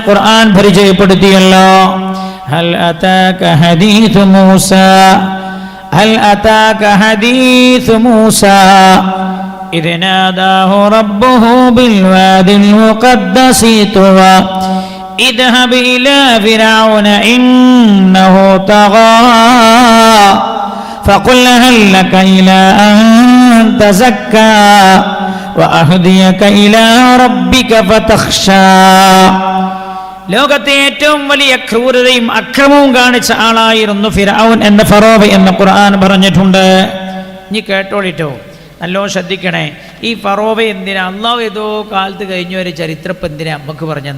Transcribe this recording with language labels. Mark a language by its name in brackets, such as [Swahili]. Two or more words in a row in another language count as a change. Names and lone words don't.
[Malayalam] ഖുർആൻ പരിചയപ്പെടുത്തിയല്ലോ. [Arabic] هل أتاك حديث موسى هل أتاك حديث موسى إذ ناداه ربه بالواد المقدس طوى اذهب إلى فرعون إنه طغى فقل هل لك إلى أن تزكى وأهديك إلى ربك فتخشى. [Malayalam] ലോകത്തെ ഏറ്റവും വലിയ ക്രൂരതയും അക്രമവും കാണിച്ച ആളായിരുന്നു ഫിർഔൻ എന്ന ഫറോവ എന്ന് ഖുർആൻ പറഞ്ഞിട്ടുണ്ട്. ഇനി കേട്ടോളിട്ടോ, നല്ലോ ശ്രദ്ധിക്കണേ. ഈ ഫറോവ എന്തിനാ അള്ളാഹു ഏതോ കാലത്ത് കഴിഞ്ഞ ഒരു ചരിത്രം എന്തിനാ നമുക്ക് പറഞ്ഞത്?